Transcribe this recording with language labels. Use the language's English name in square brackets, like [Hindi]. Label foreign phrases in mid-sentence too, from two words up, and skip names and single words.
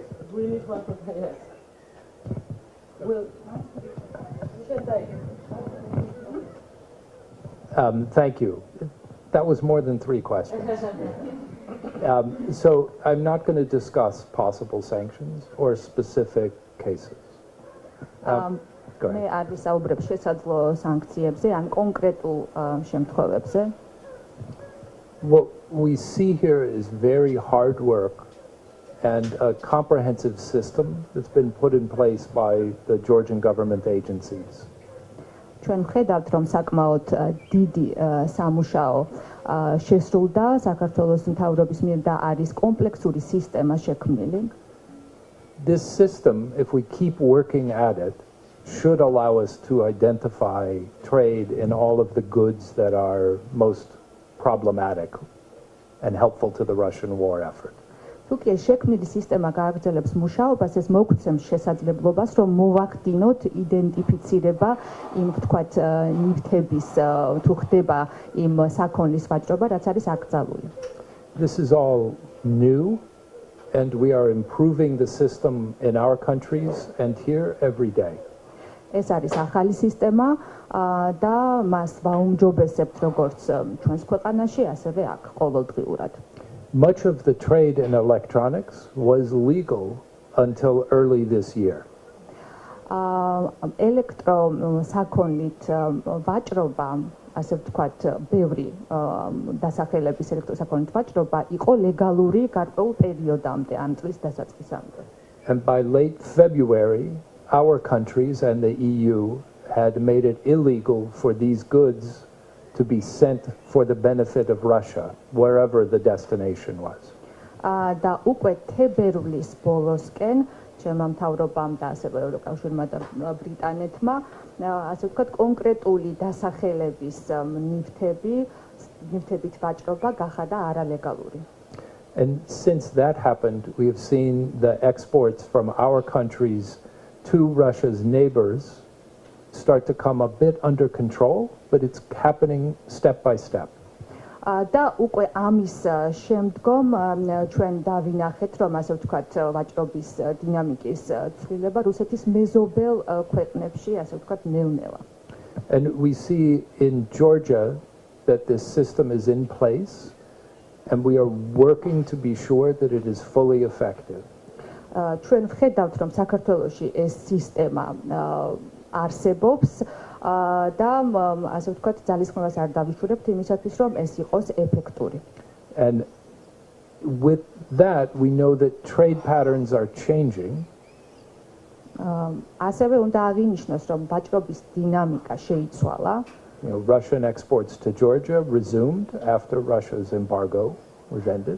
[English] We need one translator, yes. Thank you. That was more than 3 questions. So I'm not going to discuss possible sanctions or specific cases. Go ahead. [Georgian] მე არ ვისაუბრებ შესაძლო სანქციებზე ან კონკრეტულ შემთხვევებზე. [English] What we see here is very hard work and a comprehensive system that's been put in place by the Georgian government agencies. [Georgian] ჩვენ ხედავთ, რომ საკმაოდ დიდი სამუშაო შესრულდა საქართველოს მთავრობის მიერ და არის კომპლექსური სისტემა შექმნილი. [English] This system, if we keep working at it, should allow us to identify trade in all of the goods that are most problematic and helpful to the Russian war effort. [Georgian] თუკი შექმნილი სისტემა გააგრძელებს მუშაობას, ეს მოგცემს შესაძლებლობას, რომ მოვახდინოთ იდენტიფიცირება იმ ვთქვათ ნივთების თუ ხდება იმ საქონლის ვაჭრობა, რაც არის აკრძალული. [English] This is all new, and we are improving the system in our countries and here every day. [Georgian] ეს არის ახალი სისტემა და მას ვაუმჯობესებთ როგორც ჩვენს ქვეყანაში, ასევე აქ ყოველდღიურად. [English] Much of the trade in electronics was legal until early this year. [Georgian] ელექტროსაქონლით ვაჭრობა, ასე ვთქვათ, ბევრი დასახელების ელექტროსაქონლით ვაჭრობა იყო ლეგალური გარკვეულ პერიოდამდე, ამ წლის დასაწყისამდე. [English] And by late February, our countries and the EU had made it illegal for these goods to be sent for the benefit of Russia, wherever the destination was. [Georgian] და უკვე თებერვლის ბოლოსკენ ჩემმა მთავრობამ და ასევე ევროკავშირმა და ბრიტანეთმა, ასე ვთქვათ, კონკრეტული დასახელების ნივთებით ვაჭრობა გახადა არალეგალური. [English] And since that happened, we have seen the exports from our countries to Russia's neighbors start to come a bit under control, but it's happening step by step. [Georgian] და უკვე ამის შემდგომ ჩვენ დავინახეთ, რომ ასე ვთქვათ, ვაჭრობის დინამიკის ცვლილება რუსეთის მეზობელ ქვეყნებში, ასე ვთქვათ, ნელ-ნელა. [English] And we see in Georgia that this system is in place, and we are working to be sure that it is fully effective. [Georgian] ჩვენ ვხედავთ, რომ საქართველოში ეს სისტემა არსებობს და ასე ვთქვათ, ძალისხმევას არ დავიშურებთ იმისათვის, რომ ეს იყოს ეფექტური. [English] And with that, we know that trade patterns are changing. [Georgian] ასევე უნდა აღინიშნოს, რომ ვაჭრობის დინამიკა შეიცვალა. [English] Russian exports to Georgia resumed after Russia's embargo was ended.